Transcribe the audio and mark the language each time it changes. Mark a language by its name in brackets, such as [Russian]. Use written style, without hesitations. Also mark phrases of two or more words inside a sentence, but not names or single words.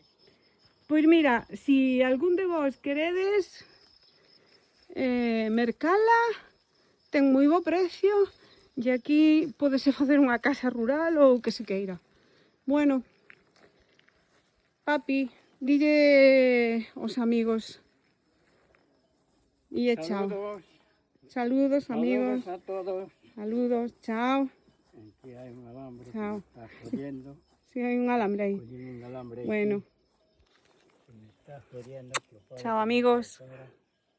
[Galician] Pois mira, si algún de vos queredes mercala, ten moi bo precio, e aquí podese facer unha casa rural ou que se queira. Bueno, papi, dille aos amigos. E chao. [Spanish] Saludos. Saludos, amigos. Saludos a todos. Saludos, chao. [Galician] Aquí hai un alambre Chao. [Spanish] que me está jodiendo. [Galician] Si hai un alambre aí. Collín un alambre [Spanish] Bueno, aquí que me está jodiendo. Que lo puedo chao, poner amigos. por fuera.